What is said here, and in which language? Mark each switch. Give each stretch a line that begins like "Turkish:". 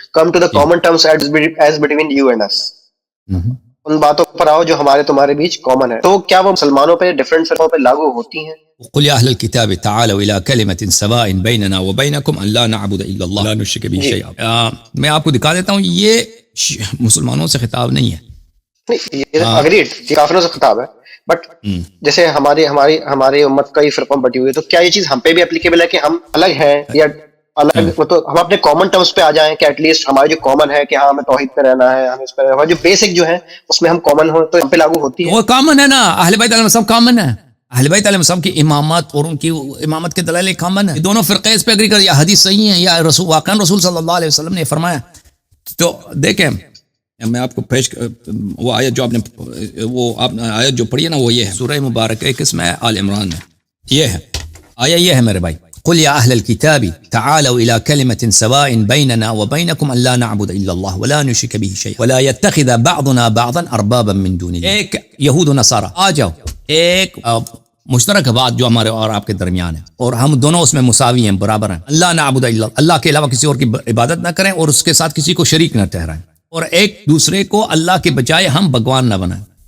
English: Come to the common terms as between you and us.
Urdu: ان باتوں پر آؤ جو ہمارے تمہارے بیچ کامن ہے. تو کیا وہ مسلمانوں پہ ڈیفرنٹ فرقوں پہ لاگو ہوتی ہیں؟
Arabic: قل يا أهل الكتاب تعالوا إلى كلمة سواء بيننا وبينكم أن لا نعبد إلا الله ولا نشرك به شيئا.
Urdu: میں آپ کو دکھا دیتا ہوں، یہ مسلمانوں سے خطاب نہیں ہے. نہیں، اگریڈ، یہ کافروں سے خطاب ہے. بٹ جیسے ہماری امت کئی فرقوں میں بٹی ہوئی ہے، تو کیا یہ چیز ہم پہ بھی اپلیکیبل ہے کہ ہم الگ ہیں، یا الگ تو ہم اپنے کامن ٹرمز پہ آ جائیں کہ ایٹ لیسٹ ہمارے جو کامن ہے کہ ہاں ہمیں توحید پہ رہنا ہے، ہمیں اس پہ ہمارے جو بیسک جو ہے اس میں ہم کامن ہوں، تو ہم پہ لاگو ہوتی ہے. وہ کامن ہے نا، اہل بیت علیہ السلام کامن ہے. اہل بیت علیہ السلام کی امامت اور ان کی امامت کے دلائل کامن ہے. دونوں فرقے اس پہ اگری کر، یا حدیث صحیح ہے یا واقعا رسول صلی اللہ علیہ وسلم نے فرمایا. تو دیکھیں میں آپ کو پیش وہ آیت جو آپ نے آیت جو پڑھی ہے نا، وہ یہ ہے سورہ مبارکہ 21 میں آل عمران میں. یہ ہے آیت، یہ ہے میرے بھائی.
Arabic: قل يا أهل الكتاب تعالوا إلى كلمة سواء بيننا وبينكم أن لا نعبد إلا الله ولا نشرك به شيئا ولا يتخذ بعضنا بعضا أربابا من دون الله.
Urdu: ایک یہود و نصارہ آ جاؤ، ایک مشترک بات جو ہمارے اور آپ کے درمیان ہے، اور ہم دونوں اس میں مساوی ہیں، برابر ہیں. اللہ
Arabic: نعبد الا اللہ
Urdu: کے علاوہ کسی اور کی عبادت نہ کریں اور اس کے ساتھ کسی کو شریک نہ ٹھہرائیں، اور ایک دوسرے کو اللہ کے بجائے ہم بھگوان نہ بنائیں.